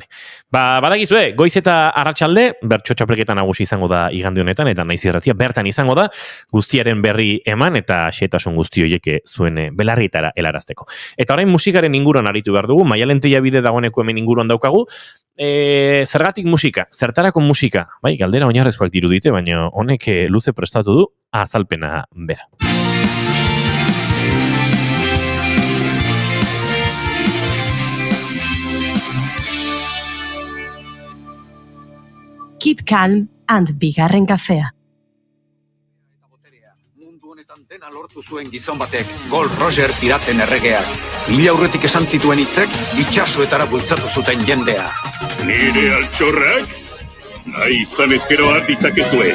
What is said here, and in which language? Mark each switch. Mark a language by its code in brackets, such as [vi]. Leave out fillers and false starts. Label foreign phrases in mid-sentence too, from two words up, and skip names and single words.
[eu] Badakizue, goiz eta arratsalde bertso txapelketa nagusi izango da igande honetan, eta Naiz Irratia bertan izango da, guztiaren berri eman, eta xehetasun guzti horiek zuen belarrietara helarazteko. Eta orain musikaren inguruan aritu behar dugu, Maialen Tellabide dagoeneko hemen inguruan daukagu, zergatik musika, zertarako musika, bai, galdera oinarrezkoak dirudite, baina honek luze prestatu du azalpena bera. [en] Keep calm and [eu] bigarren kafea. Dena lortu zuen gizon batek, Gold Roger piraten erregeak. Mila aurretik esan zituen hitzek, itxasoetara bultzatu zuten jendea. Nire altxorrak? Nahi izan ezkero ditzakezue.